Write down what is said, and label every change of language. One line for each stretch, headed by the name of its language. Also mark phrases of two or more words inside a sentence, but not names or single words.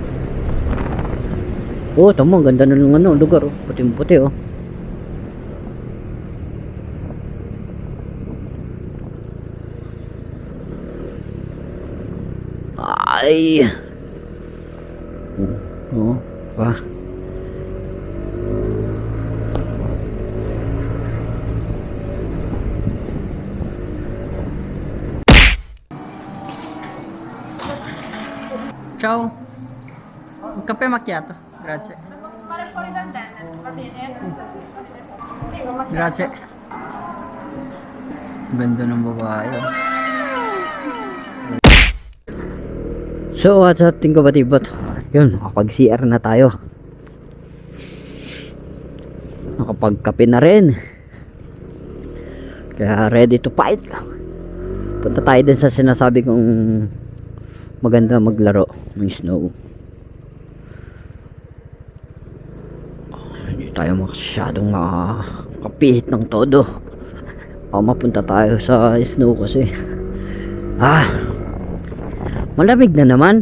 Filipino: Oh, tama, ganda na ng ano, lugar oh. Puting-puti oh. Ay. Oh, pa.
Italian: Ciao. Un caffè macchiato, grazie. Grazie.
Filipino: Ganda ng babae.
English: So, what's up,
Filipino: ting kabatibot? Yun, nakapag-CR na tayo. Nakapag-kape na rin.
English: Kaya ready to fight.
Filipino: Punta tayo din sa sinasabi kong maganda maglaro ng snow. Hindi tayo masyadong makapihit ng todo. Mapunta tayo sa snow kasi malamig na naman.